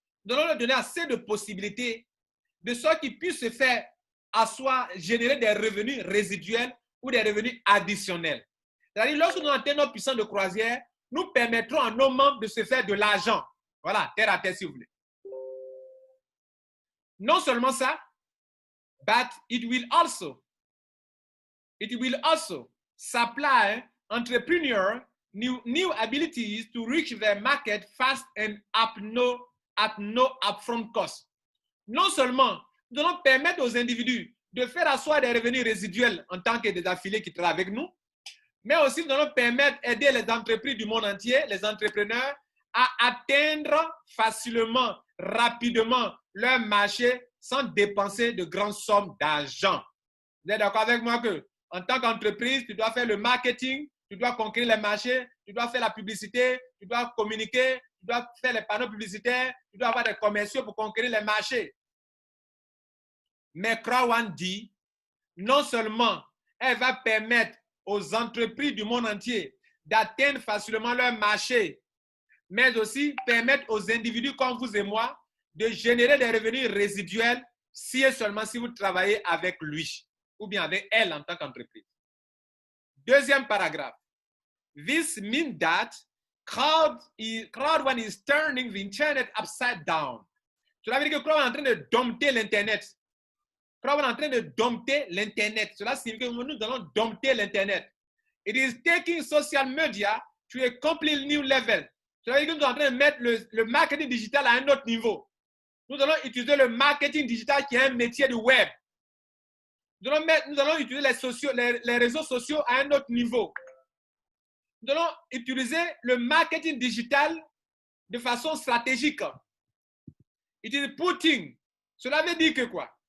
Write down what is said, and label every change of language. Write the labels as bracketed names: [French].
[French] Nous allons leur donner assez de possibilités de sorte qu'ils puissent se faire asseoir, générer des revenus résiduels ou des revenus additionnels. C'est-à-dire, lorsque nous atteignons notre puissance de croisière, nous permettrons à nos membres de se faire de l'argent. Voilà, terre à terre si vous voulez. Non seulement ça, [English] but it will also supply entrepreneurs new abilities to reach their market fast and at no upfront cost. [French] Non seulement nous allons permettre aux individus de faire asseoir des revenus résiduels en tant que des affiliés qui travaillent avec nous, mais aussi nous allons permettre d'aider les entreprises du monde entier, les entrepreneurs, à atteindre facilement, rapidement leur marché sans dépenser de grandes sommes d'argent. Vous êtes d'accord avec moi que en tant qu'entreprise, tu dois faire le marketing, tu dois conquérir les marchés, tu dois faire la publicité, tu dois communiquer, tu dois faire les panneaux publicitaires, tu dois avoir des commerciaux pour conquérir les marchés. Mais Croix One dit, non seulement elle va permettre aux entreprises du monde entier d'atteindre facilement leur marché, mais aussi permettre aux individus comme vous et moi de générer des revenus résiduels si et seulement si vous travaillez avec lui ou bien avec elle en tant qu'entreprise. Deuxième paragraphe. [English] This means that crowd one is turning the internet upside down. [French] Cela veut dire que crowd est en train de dompter l'internet. Crowd est en train de dompter l'internet. Cela signifie que nous allons dompter l'internet. [English] It is taking social media to a completely new level. [French] Cela veut dire que nous sommes en train de mettre le marketing digital à un autre niveau. Nous allons utiliser le marketing digital qui est un métier du web. Nous allons utiliser les réseaux sociaux à un autre niveau. Nous allons utiliser le marketing digital de façon stratégique. [English] It is putting. [French] Cela veut dire que quoi?